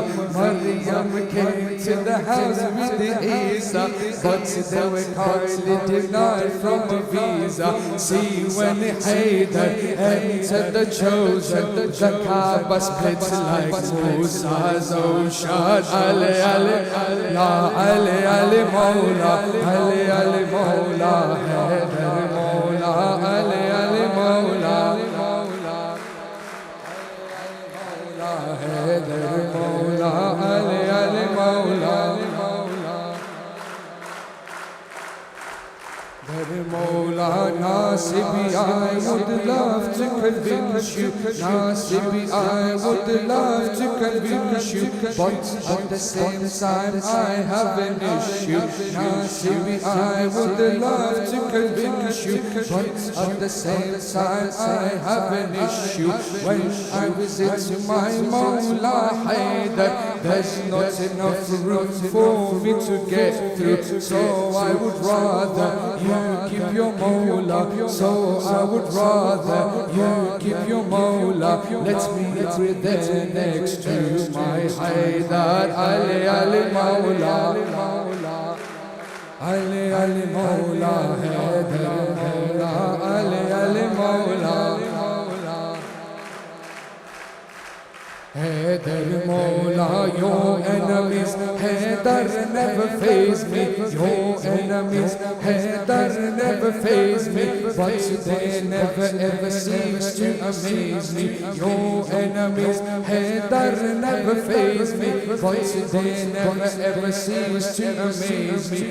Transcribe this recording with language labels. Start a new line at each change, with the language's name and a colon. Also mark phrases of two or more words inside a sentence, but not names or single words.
English: Maryam came to the house with the Isa, but they were kindly denied from a visa. See when Haidar entered the chosen, the Kaaba split like Musa's ocean.
Arabic: علي علي لا علي علي مولى، علي علي مولى، حيدر مولى، علي علي مولى. حيدر مولى، علي علي مولى، حيدر مولى.
English: Nasibi, I would love to convince you. Nasibi, I would love to convince you, but at the same time I have an issue. Nasibi, I would love to convince you, but at the same time I have an issue. When I visit my Mawla Haidar, there's not enough room for me to get through, so I would rather you keep your Mawla. So I would rather you keep your Mawla. Let me breathe there next to my Haidar.
Arabic: علي علي مولى، علي علي مولى، حيدر مولى، علي علي مولى. حيدر مولى,
English: your enemies, Haidar never faze me. Your enemies, Haidar never faze me, but they never ever cease to amaze me. Your enemies, Haidar never faze me, but they never ever cease to amaze me.